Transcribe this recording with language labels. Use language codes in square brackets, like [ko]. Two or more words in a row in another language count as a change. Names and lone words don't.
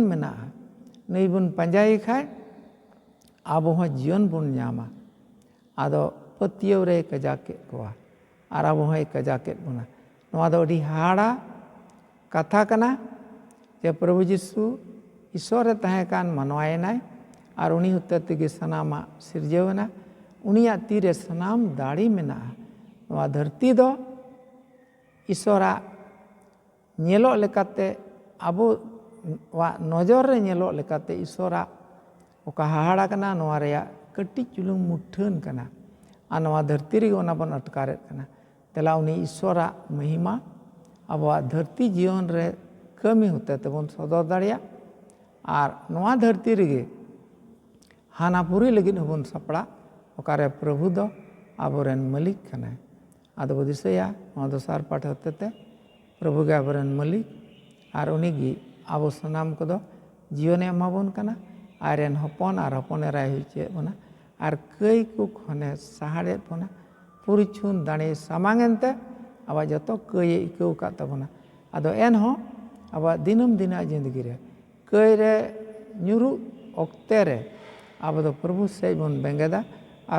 [sat] मेना नई बुन पंजाई खाए आबो हो जीवन बुन न्यामा आदो पतियो रे कजाके कोआ आर आबो हो कजाके बुना नोआ दो अडी हाड़ा कथा कना जे प्रभु जिसु ईश्वर ताहे कान मनवाए नाय आर उनी होते तेगे सनामा सिरजेवना उनिया तीरे सनाम दाड़ी मेना नोआ धरती दो ईश्वरा नेलो लेकाते आबो वा नजर रे नेलो लेकाते ईश्वरा ओका हाहाड़ा कना नोआ रेया कटी चुलुंग मुठन कना आ नोआ धरती रे ओना बन अटकारेत कना तेला उनी ईश्वरा महिमा आबो धरती जीवन रे कमी होते तबन सदर दाड़िया आर नोआ धरती रे हानापुरी लगिन हबन सपड़ा ओकारे प्रभु दो आबोरेन मालिक कना आदो दिसया नोआ दोसार पाठ होते ते प्रभु के आबोरेन मालिक आर उनी गी आबो सनाम को दो जीवने एमाबोन कना आरेन हपन आर हपन एराय हुइचे बोना आर कई को खने सहाड़े बोना पुरी छुन दाणे सामांगेनते आबा जतो कई इकौ का तबोना आदो एन हो आबा दिनम दिना जिंदगी रे कई रे न्युरु ओक्ते रे आबो दो प्रभु से बोन बेंगेदा आर